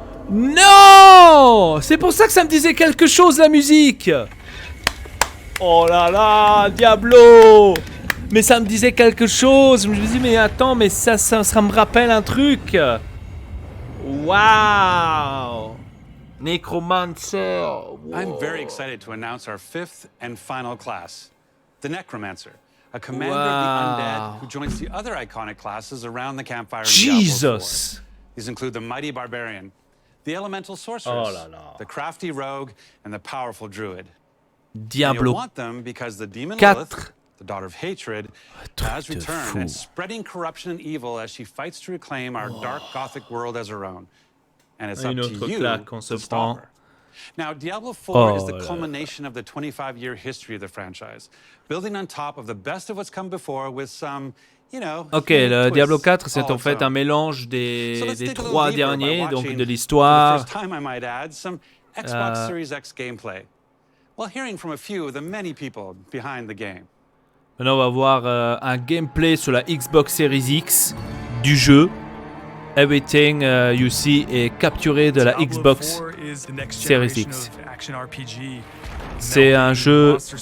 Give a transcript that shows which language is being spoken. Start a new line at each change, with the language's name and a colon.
French: Non! C'est pour ça que ça me disait quelque chose la musique. Oh là là, Diablo! Mais ça me disait quelque chose. Je me dis mais attends, mais ça me rappelle un truc. Wow! Necromancer. Whoa.
English: I'm very excited to announce our 5th and final class, the Necromancer, a commander of the undead who joins the other iconic classes around the campfire in Diablo 4. These include the mighty barbarian, the elemental sorceress, the crafty rogue, and the powerful druid. Diablo. You want them because the demon Lilith, the daughter of hatred, has returned and spreading corruption and evil as she fights to reclaim our dark gothic world as her own. And it's up to you to stop her. Now, Diablo 4 is the culmination of the 25-year history of the franchise, building on top of the best of what's come before with some, you know,
French: ok, le Diablo 4, c'est en fait un mélange des 3 derniers, donc de l'histoire.
English: Xbox Series X gameplay. While hearing from a few of the many people behind the game.
French: Maintenant, on va voir un gameplay sur la Xbox Series X du jeu.
English: Everything you see
French: est capturé de la Xbox Series X. C'est un jeu.